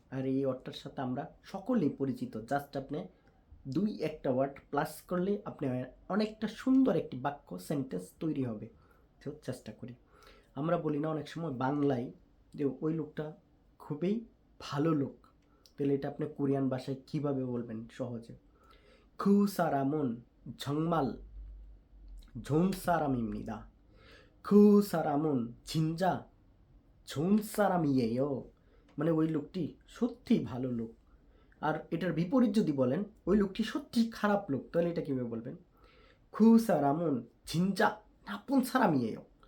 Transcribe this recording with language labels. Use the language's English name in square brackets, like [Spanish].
[Bangla] আর এই ওয়ার্ডটার সাথে আমরা সকলেই পরিচিত। জাস্ট আপনি দুই একটা ওয়ার্ড প্লাস করলে আপনি অনেকটা সুন্দর একটি বাক্য সেন্টেন্স তৈরি হবে। তো চেষ্টা করি। আমরা বলি না অনেক সময় বাংলায় যে ওই লোকটা খুবই ভালো লোক, তাহলে এটা আপনি কোরিয়ান ভাষায় কিভাবে বলবেন সহজে? [Korean] 그 사람은 정말 좋은 사람입니다. 그 사람은 진짜 좋은 사람이에요. [Bangla] মানে ওই লোকটি সত্যি ভালো লোক। আর এটার বিপরীত যদি বলেন ওই লোকটি সত্যি খারাপ লোক, তাহলে এটা কিভাবে বলবেন? [Korean] 그 사람은 진짜 나쁜 사람이에요.